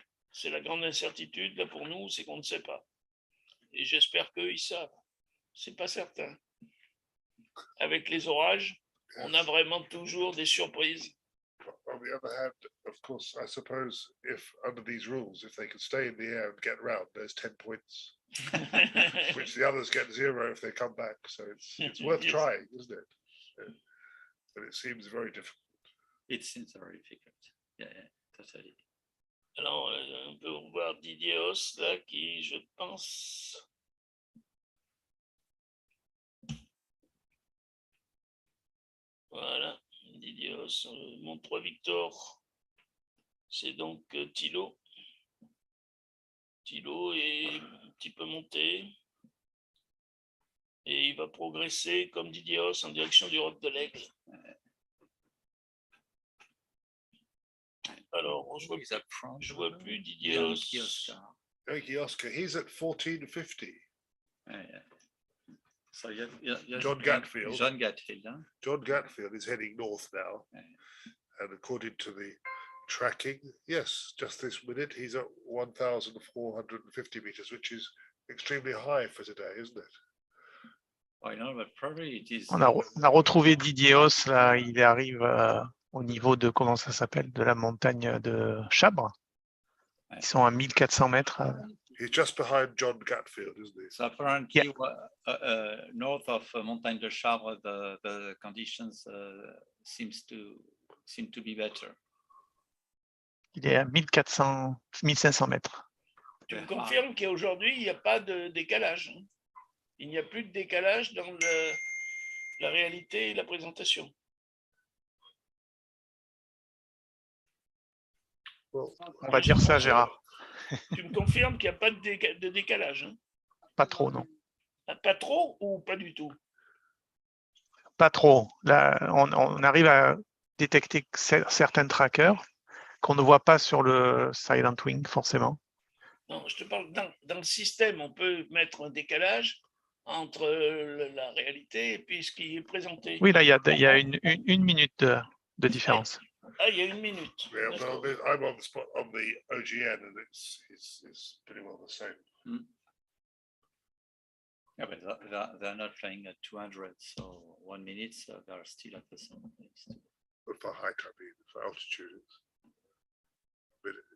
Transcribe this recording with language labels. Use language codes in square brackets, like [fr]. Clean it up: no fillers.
[fr] C'est la grande incertitude, là, pour nous, c'est qu'on ne sait pas. Et j'espère qu'eux, ils savent. C'est pas certain. Avec les orages, on a vraiment toujours des surprises. [en] On the other hand, of course, I suppose if under these rules, if they could stay in the air and get round, there's 10 points, which the others get 0 if they come back. So it's worth Yes. trying, isn't it? Yeah. But it seems very difficult. It seems very difficult. Yeah, totally. [fr] Alors, on peut voir Didier Haus, là, qui, je pense... Voilà, Didier Haus, mon 3 Victor, c'est donc Thilo. Thilo est un petit peu monté. Et il va progresser comme Didier Haus en direction du roc de l'Aigle. Alors, je vois plus Didier Haus. [en] Yankee Oscar, he's at 1450. So John Gatfield. John Gatfield. Huh? John Gatfield is heading north now. And according to the tracking, yes, just this minute, he's at 1,450 meters, which is extremely high for today, isn't it? I know, but probably it is. [fr] On a retrouvé Didier Haus, là, il arrive au niveau de, comment ça s'appelle, de la montagne de Chabre. Ils sont à 1400 mètres [en] He's just behind John Gatfield, isn't he? So apparently, north of Montagne de Chabre, the conditions seem to be better. [fr] Il est à 1400, 1500 mètres. Tu me confirmes qu'aujourd'hui, il n'y a pas de décalage. Hein. Il n'y a plus de décalage dans la réalité et la présentation. [en] Well, [fr] On va dire ça, Gérard. Tu me confirmes qu'il n'y a pas de décalage. Hein. Pas trop, non. Ah, pas trop ou pas du tout? Pas trop. Là, on arrive à détecter certains trackers qu'on ne voit pas sur le Silent Wing, forcément. Non, je te parle dans le système, on peut mettre un décalage entre la réalité et puis ce qui est présenté. Oui, là, il y a une minute de différence. Ah, il y a une minute. [en] yeah, well, I'm on the spot on the OGN, and it's pretty well the same. Yeah, but they're not flying at 200, so 1 minute, so they're still at the same place. But for height, I mean, for altitude, it's good.